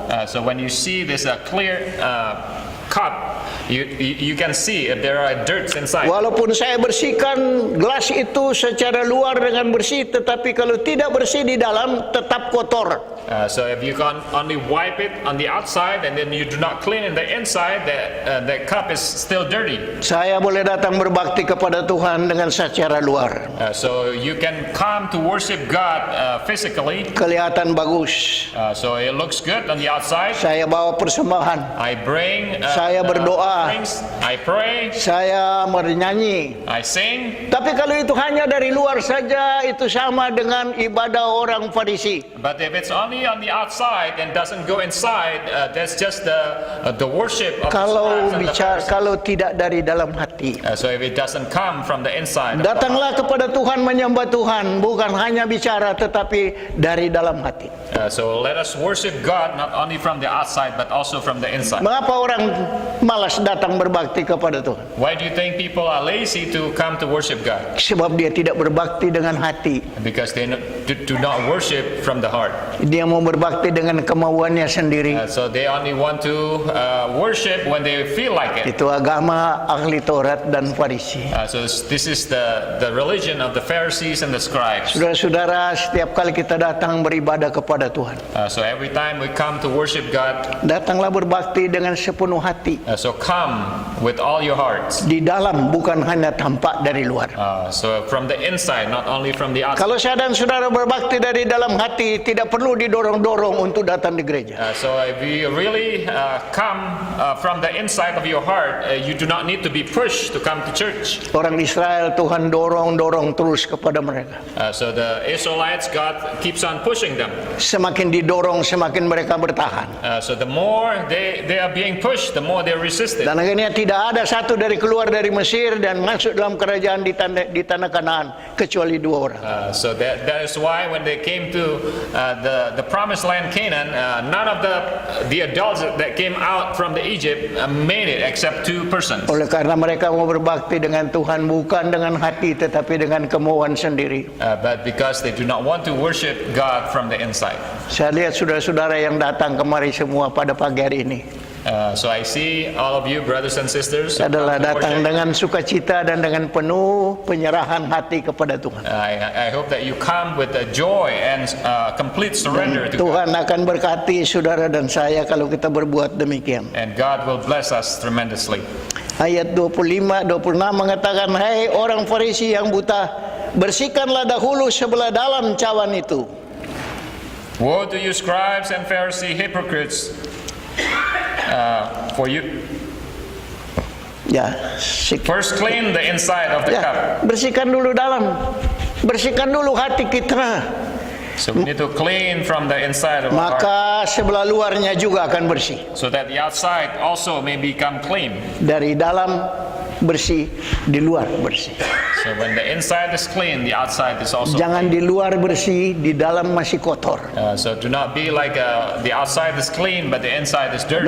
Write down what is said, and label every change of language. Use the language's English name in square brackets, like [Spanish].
[English] So when you see this clear cup, you can see if there are dirts inside. [Indonesian] Walaupun saya bersihkan gelas itu secara luar dengan bersih, tetapi kalau tidak bersih di dalam tetap kotor. [English] So if you can only wipe it on the outside and then you do not clean in the inside, that cup is still dirty. [Indonesian] Saya boleh datang berbakti kepada Tuhan dengan secara luar, [English] So you can come to worship God physically. [Indonesian] kelihatan bagus. [English] So it looks good on the outside. [Indonesian] Saya bawa persembahan, [English] I bring [Indonesian] Saya [English] the [Indonesian] berdoa. [English] offerings, I pray, [Indonesian] saya bernyanyi. [English] I sing. [Indonesian] Tapi kalau itu hanya dari luar saja, itu sama dengan ibadah orang Farisi. [English] But if it's only on the outside and doesn't go inside, that's just the worship of the [Indonesian] Kalau [English] scribes and the Pharisees. [Indonesian] kalau tidak dari dalam hati. [English] So if it doesn't come from the inside, of the heart. [Indonesian] Datanglah kepada Tuhan, menyembah Tuhan, bukan hanya bicara tetapi dari dalam hati. [English] So let us worship God not only from the outside but also from the inside. [Indonesian] Mengapa orang malas datang berbakti kepada Tuhan? [English] Why do you think people are lazy to come to worship God? [Indonesian] Sebab dia tidak berbakti dengan hati. [English] Because they do not worship from the heart. [Indonesian] Dia mau berbakti dengan kemauannya sendiri. [English] So they only want to worship when they feel like it. [Indonesian] Itu agama ahli Taurat dan Farisi. [English] So this is the religion of the Pharisees and the scribes. [Indonesian] Saudara-saudara, setiap kali kita datang beribadah kepada Tuhan, [English] So every time we come to worship God, [Indonesian] datanglah berbakti dengan sepenuh hati. [English] so come with all your hearts. [Indonesian] Di dalam, bukan hanya tampak dari luar. [English] So from the inside, not only from the outside. [Indonesian] Kalau saya dan saudara berbakti dari dalam hati, tidak perlu didorong-dorong untuk datang di gereja. [English] So if you really come from the inside of your heart, you do not need to be pushed to come to church. [Indonesian] Orang Israel, Tuhan dorong-dorong terus kepada mereka. [English] So the Israelites, God keeps on pushing them. [Indonesian] Semakin didorong, semakin mereka bertahan. [English] So the more they are being pushed, the more they're resisted. [Indonesian] Dan akhirnya tidak ada satu dari keluar dari Mesir dan masuk dalam kerajaan di tanah Kanaan kecuali 2 orang. [English] So that is why when they came to the promised land Canaan, none of the adults that came out from the Egypt made it except 2 persons. [Indonesian] Oleh karena mereka mau berbakti dengan Tuhan bukan dengan hati tetapi dengan kemauan sendiri. [English] But because they do not want to worship God from the inside. [Indonesian] Saya lihat saudara-saudara yang datang kemari semua pada pagi hari ini [English] So I see all of you brothers and sisters who come [Indonesian] adalah [English] to [Indonesian] datang [English] worship. [Indonesian] dengan sukacita dan dengan penuh penyerahan hati kepada Tuhan. [English] I hope that you come with a joy and complete surrender to God. [Indonesian] Tuhan akan berkati saudara dan saya kalau kita berbuat demikian. [English] And God will bless us tremendously. [Indonesian] Ayat 25-26 mengatakan, "Hai orang Farisi yang buta, bersihkanlah dahulu sebelah dalam cawan itu." [English] Woe to you scribes and Pharisee hypocrites, for you [Indonesian] Ya, [English] first clean the inside of the cup. [Indonesian] bersihkan dulu dalam. Bersihkan dulu hati kita. [English] So we need to clean from the inside of our heart, [Indonesian] Maka sebelah luarnya juga akan bersih. [English] so that the outside also may become clean. [Indonesian] Dari dalam bersih, di luar bersih. [English] So when the inside is clean, the outside is also [Indonesian] Jangan [English] clean. [Indonesian] di luar bersih, di dalam masih kotor. [English] So do not be like the outside is clean, but the inside is dirty.